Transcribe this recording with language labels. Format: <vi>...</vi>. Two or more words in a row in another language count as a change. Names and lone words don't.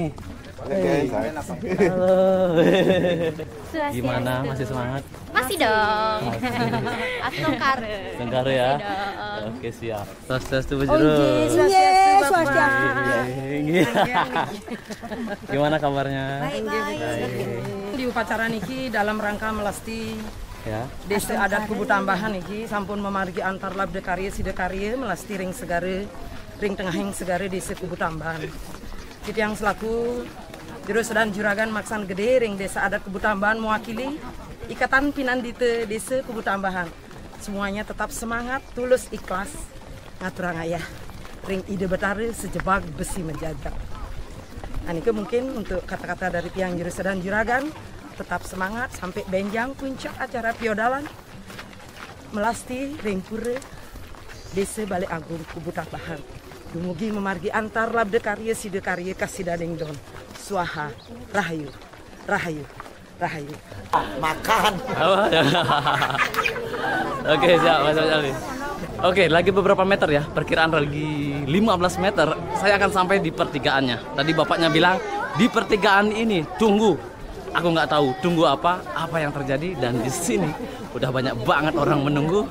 <id>Halo. Gimana, masih semangat? Masih dong. Tengkare ya. Oke, siap. Swastiastu Bujuru. Gimana kabarnya? Baik. Di upacara niki dalam rangka melasti ya.</id> <ban>Desa adat Kubu Tambahan niki sampun memargi antar labde karya side karya melasti ring segare ring tengahing segare Desa Kubu Tambahan.</ban> <id>Kita yang selaku Jurus dan Juragan Maksan Gede ring Desa adat Kubu Tambahan mewakili Ikatan Pinandite Desa Kubu Tambahan. Semuanya tetap semangat, tulus, ikhlas,</id> <ban>ngaturang ayah. Ring ide betare sejebak besi</ban> <id>menjaga. Nah, ini mungkin untuk kata-kata dari tiang jurus dan juragan, tetap semangat sampai benjang puncak acara piodalan. Melasti ring pura Desa Balai Agung Kubu Tambahan.</id> <ban>Dumugi memargi antar labde karya side karya kasidading don. Swaha, Rahayu, Rahayu, Rahayu.</ban> <id>Makan. Oke, siap Mas Ali. Oke, lagi beberapa meter ya, perkiraan lagi 15 meter. Saya akan sampai di pertigaannya. Tadi bapaknya bilang di pertigaan ini tunggu. Aku nggak tahu tunggu apa yang terjadi, dan di sini udah banyak banget orang menunggu.</id>